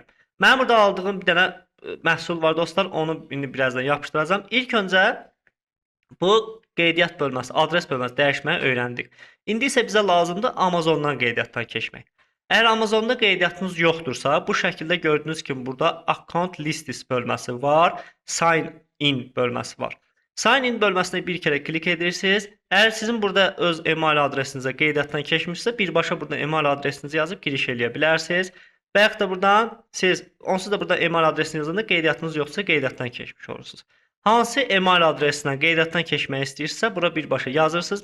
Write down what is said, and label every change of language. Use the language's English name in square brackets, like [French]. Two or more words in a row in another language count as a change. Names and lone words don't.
[Azerbaijani] Mənim burada aldığım bir dənə məhsul var dostlar. Onu indi birazdan yapışdıracağım. İlk öncə bu qeydiyyat bölməsi, adres bölməsi dəyişməyi öyrəndik. İndi isə bizə lazımdır Amazondan qeydiyyatdan keçmək. Əgər Amazonda qeydiyyatınız yoxdursa, bu şəkildə gördüyünüz kimi burada [English] account lists [Azerbaijani] bölməsi var, [English] sign in [Azerbaijani] bölməsi var. [English] Sign in [Azerbaijani] bölməsinə bir kere klik edirsiniz. Əgər sizin burada öz email adresinizə qeydiyyatdan keçmişsə, birbaşa burada email adresinizi yazıb giriş eləyə bilərsiniz. Və yaxud da buradan siz onsuz da burada email adresini yazanda qeydiyyatınız yoxsa qeydiyyatdan keçmiş olursunuz. Hansı email adresinə qeydiyyatdan keçmək istəyirsə, bura birbaşa yazırsınız.